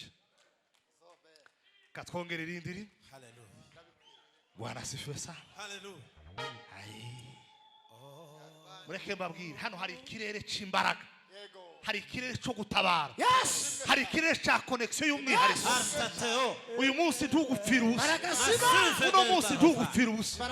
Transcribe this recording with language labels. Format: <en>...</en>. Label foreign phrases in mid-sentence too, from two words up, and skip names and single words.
<rw>Katwongera irindi rimwe. Hallelujah.</rw> <sw>Bwana asifiwe sana.</sw> <rw>Hallelujah. Mureke mbabwire, hano hari ikirere cy'imbaraga, hari ikirere cyo gutabara, Yes. hari ikirere cya connection y'umwihariko. Uyu munsi ntugupfira ubusa, uno munsi ntugupfira ubusa.</rw>